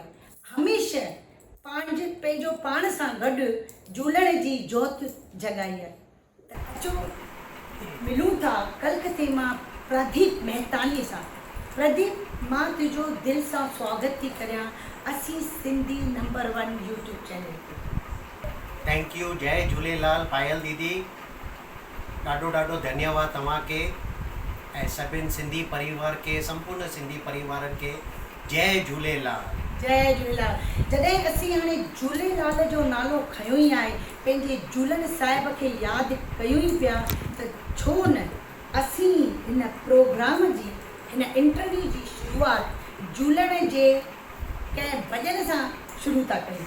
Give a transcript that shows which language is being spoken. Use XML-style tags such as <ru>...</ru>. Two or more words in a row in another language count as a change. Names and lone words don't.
<sd>हमेशह पंहिंजो पाण सां गॾु झूलण जी जोत जॻाई आहे। त अचो मिलूं था कलकत्ते मां प्रदीप मेहतानी सां। प्रदीप, मां तुंहिंजो दिलि सां स्वागत थी करियां असीं सिंधी नंबर 1 यूट्यूब चैनल ते।</sd> <en>thank you.</en> <sd>जय झूलेलाल पायल दीदी, ॾाढो ॾाढो धन्यवाद तव्हांखे ऐं सभिनि सिंधी परिवार के, संपूर्ण सिंधी परिवारनि खे जय झूलेलाल। जय झूलेलाल। जॾहिं असीं हाणे झूलेलाल जो नालो खयो ई आहे, पंहिंजे झूलण साहिब खे यादि कयूं ई पिया, त छो न असीं हिन प्रोग्राम जी, हिन इंटरव्यू जी शुरूआत झूलण जे कंहिं भॼन सां शुरू था कयूं।</sd>